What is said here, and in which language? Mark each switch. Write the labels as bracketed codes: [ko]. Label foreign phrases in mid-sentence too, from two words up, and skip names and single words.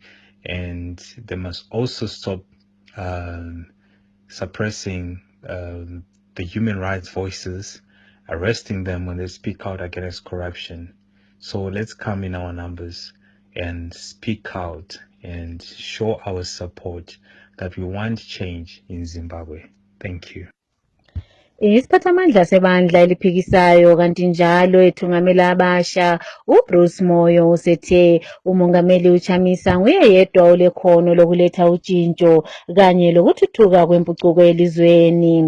[en] And they must also stop suppressing the human rights voices, arresting them when they speak out against corruption. So let's come in our numbers and speak out and show our support that we want change in Zimbabwe. Thank you. [nd] Isiphathamandla sebandla eliphikisayo kanti njalo ethungamela abasha uBruce Moyo usethe umongameli uChamisa nguye yedwa olekhono lokuletha utshintsho kanye lokuthuthuka kwempucuko elizweni.